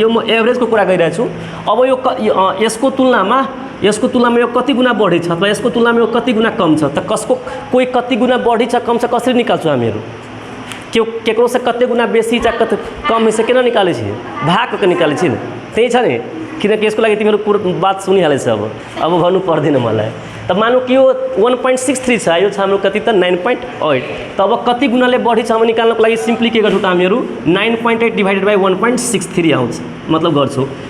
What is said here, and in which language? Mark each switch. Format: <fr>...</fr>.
<ne>यो म एभरेजको कुरा गरिरहेको छु। अब यो यसको तुलनामा यो कति गुणा बढी छ अथवा यसको तुलनामा यो कति गुणा कम छ त कसको कोही कति गुणा बढी छ कम छ कसरी निकाल्छौँ हामीहरू?</ne> <mai>केकरो से कते गुणा बेसी</mai> <ne>छ</ne> <mai>कते कम है से केना निकाले छी? भाग के निकाले छी न,</mai> <ne>त्यही छ नि। किनकि यसको लागि तिमीहरू पुरो बात सुनिहालेछ। अब भन्नु पर्दैन मलाई। त मानौँ कि यो 1.63 छ, यो छ हाम्रो कति त 9.8। त अब कति गुणाले बढी छ भने निकाल्नको लागि सिम्पली के गर्छौँ त हामीहरू 9.8 डिभाइडेड बाई 1.63 आउँछ मतलब गर्छौँ।</ne>